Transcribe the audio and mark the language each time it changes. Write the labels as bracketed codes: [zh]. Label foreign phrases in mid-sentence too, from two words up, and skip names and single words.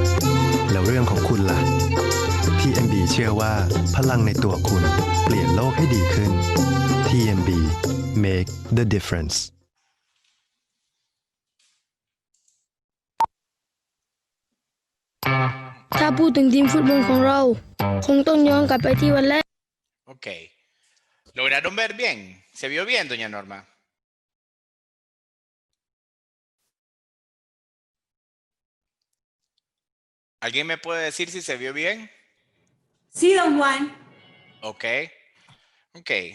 [th] เชื่อว่าพลังในตัวคุณเปลี่ยนโลกให้ดีขึ้น TMB [en] Make the difference [th] ถ้าพูดถึงทีมฟุตบอลของเรา คงต้องย้อนกลับไปที่วันแรก [es] Ok. ¿Lograron ver bien? ¿Se vio bien, doña Norma? ¿Alguien me puede decir si se vio bien? Sí, don Juan. Ok. Ok.